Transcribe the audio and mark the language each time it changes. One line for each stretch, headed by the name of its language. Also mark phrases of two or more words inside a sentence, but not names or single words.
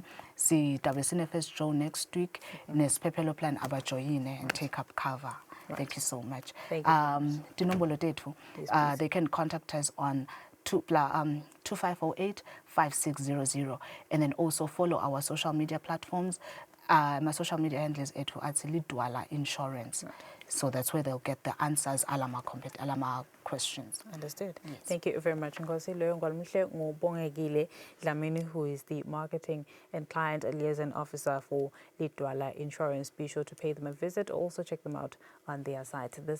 Swati: Si tabesine
English: first draw next week. Ne Siphephelo plan abajoyine and take up cover. Right. Thank you so much. Thank you. They can contact us on 2508 5600, and then also follow our social media platforms my social media handles
Swati: ethu athi
English: Lidwala Insurance. So that's where they'll get the answers alama questions. Understood. Yes. Thank you very much.
Swati: Nkosi Leyo Ngwalumuhle Ngobongekile Dlamini,
English: who is the Marketing and Client Liaison Officer for Lidwala Insurance. Be sure to pay them a visit. Also check them out on their site.